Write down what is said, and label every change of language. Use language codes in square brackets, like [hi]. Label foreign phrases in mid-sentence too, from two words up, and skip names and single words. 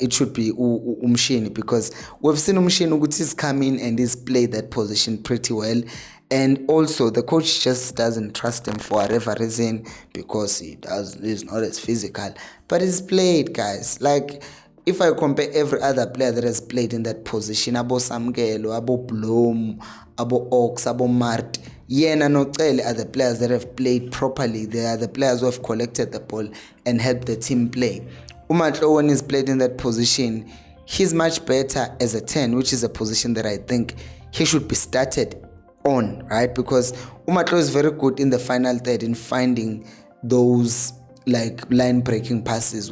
[en] It should be Umshini, because we've seen Umshini he's come in and he's played that position pretty well. And also the coach just doesn't trust him for whatever reason, because he's not as physical. But he's played, guys. Like, if I compare every other player that has played in that position, Abo Samgelo, Abo Blom, Abo Ox, Abo Mart, Yena Notele are the players that have played properly. They are the players who have collected the ball and helped the team play. Umatlo, when he's played in that position, he's much better as a 10, which is a position that I think he should be started on, right? Because Umatlo is very good in the final third in finding those like line breaking passes.